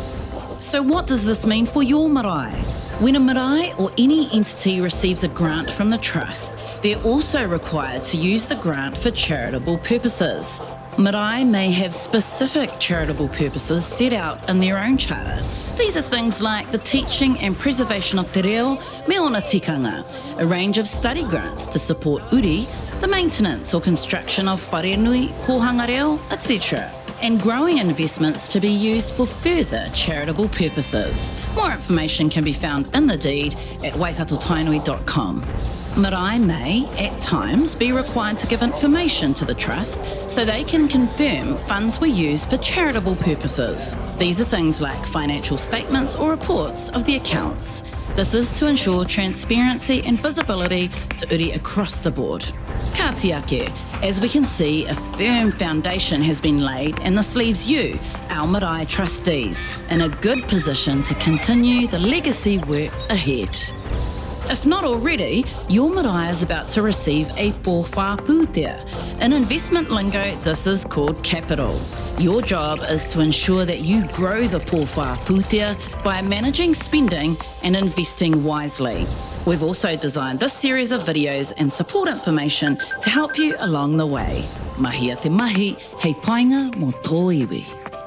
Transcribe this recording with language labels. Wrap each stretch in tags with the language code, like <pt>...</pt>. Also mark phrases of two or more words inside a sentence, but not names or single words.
<en>So what does this mean for your marae? When a marae or any entity receives a grant from the trust, they're also required to use the grant for charitable purposes. Marae may have specific charitable purposes set out in their own charter. These are things like the teaching and preservation of</en> <mi>te reo me ona tikanga,</mi> <en>a range of study grants to support uri, the maintenance or construction of wharenui,</en> <mi>kohanga reo,</mi> <en>etc., and growing investments to be used for further charitable purposes. More information can be found in the deed at waikatotainui.com. Marae may, at times, be required to give information to the trust so they can confirm funds were used for charitable purposes. These are things like financial statements or reports of the accounts. This is to ensure transparency and visibility to uri across the board.</en> <mi>Ka tiake,</mi> <en>as we can see, a firm foundation has been laid, and this leaves you, our marae trustees, in a good position to continue the legacy work ahead. If not already, your marae is about to receive a</en> <mi>pōwhā pūtea.</mi> <en>In investment lingo, this is called capital. Your job is to ensure that you grow the</en> <mi>pōwhā pūtea</mi> <en>by managing spending and investing wisely. We've also designed this series of videos and support information to help you along the way.</en> <mi>Mahi a te mahi, hei painga mō tō iwi.</mi>